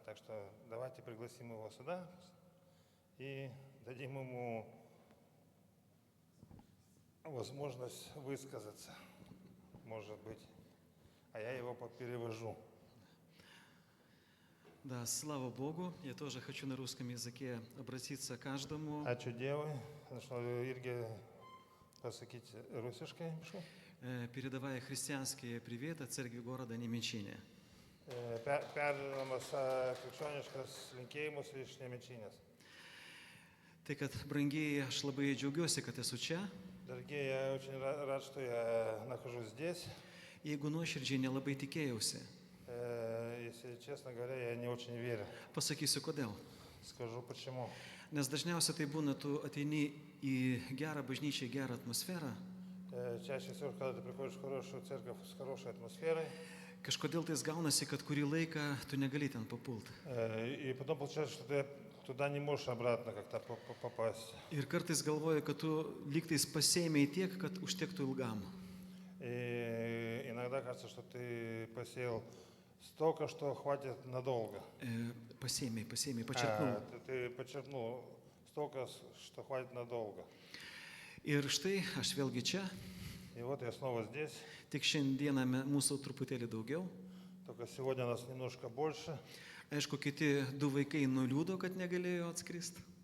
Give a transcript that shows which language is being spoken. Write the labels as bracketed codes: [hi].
[ru] Так что давайте пригласим его сюда и дадим ему возможность высказаться, может быть. А я его перевожу. Да, слава Богу. Я тоже хочу на русском языке обратиться к каждому. [lt] Ačiū Dievui, aš noriu irgi pasakyti rusiškai. [ru] Передавая христианские приветы церкви города Немечине. [lt] Perduodamas krikščioniškas linkėjimus iš Nemenčinės. Tai, kad brangieji, aš labai džiaugiuosi, kad esu čia. [ru] Дорогие, я очень рад, что я нахожусь здесь. [lt] Jeigu nuoširdžiai nelabai tikėjausi. [ru] Если честно говоря, я не очень верю. [lt] Pasakysiu kodėl. [ru] Скажу почему. [lt] Nes dažniausiai tai būna, tu ateini į gerą bažnyčią, į gerą atmosferą. [ru] Чаще всего, когда ты приходишь в хорошую церковь с хорошей атмосферой. [lt] Kažkodėl tai gaunasi, kad kurį laiką tu negali ten papult. [ru] И потом получается, что ты туда не можешь обратно как-то попасть. [lt] Ir kartais galvoji, kad tu lygtais pasėmei tiek, kad užtektų ilgam. [ru] И иногда кажется, что ты посеял столько, что хватит надолго. [lt] Pasėmei, počerpnau. [ru] Ты почерпнул столько, что хватит надолго. [lt] Ir štai aš vėlgi čia. [ru] И вот я снова здесь. [lt] Tik šiandieną mūsų truputėlį daugiau. [ru] Только сегодня нас немножко больше. [lt] Aišku, kiti du vaikai nuliūdo, kad negalėjo atskristi.